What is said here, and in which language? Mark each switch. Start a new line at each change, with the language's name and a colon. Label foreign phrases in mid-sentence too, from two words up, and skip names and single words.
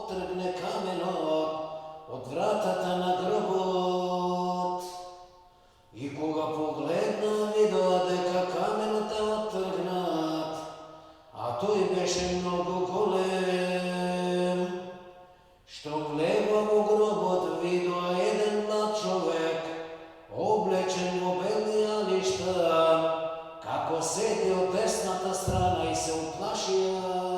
Macedonian: тргне каменот од вратата на гробот. И кога погледа видеа дека каменот е оттргнат, а тој беше многу голем. Што влева во гробот видоа еден млад човек, облечен во бели алишта, како седи од десната страна и се уплашија.